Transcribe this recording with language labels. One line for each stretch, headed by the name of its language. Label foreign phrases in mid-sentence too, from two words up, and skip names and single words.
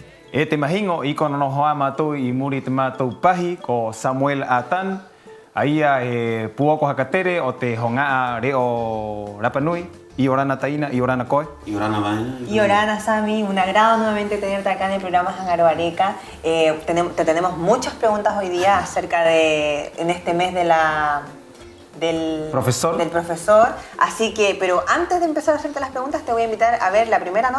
Rapanui: E te mahingo i kono no hoa mātou i muri te mātou pahi ko Samuel Atan. Aia e puoko hakatere o te hongaa reo Rapa Nui. Y Orana Taina, y Orana Koe. Y Orana Vaina. Y Orana
Spanish: Sami, un agrado nuevamente tenerte acá en el programa Jángaro Areca. Te tenemos muchas preguntas hoy día acerca de, en este mes de del profesor. Así que, pero antes de empezar a hacerte las preguntas, te voy a invitar a ver la primera nota.